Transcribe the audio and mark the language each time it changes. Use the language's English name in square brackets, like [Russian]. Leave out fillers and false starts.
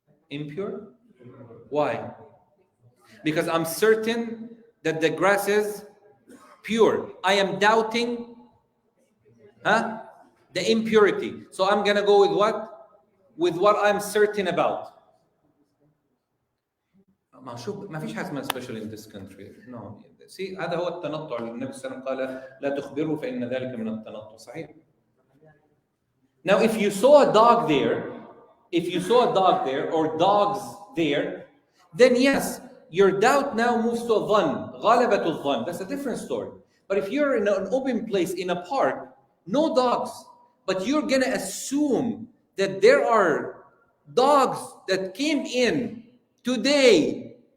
[English] Impure? Why? Because I'm certain that the grass is pure. I am doubting the impurity. So I'm going to go with what? With what I'm certain about. [Arabic] ما فيش حاجة اسمها [English] special in this country. No. See, [Arabic] هذا هو التنطع. النبي صلى الله عليه وسلم قال لا تخبروا فإن ذلك من التنطع. صحيح. [English] Now, if you saw a dog there, or dogs there, then yes, your doubt now moves to a dhann. [Arabic] غالبة الظن. [English] That's a different story. But if you're in an open place, in a park, no dogs, but you're going to assume that there are dogs that came in today.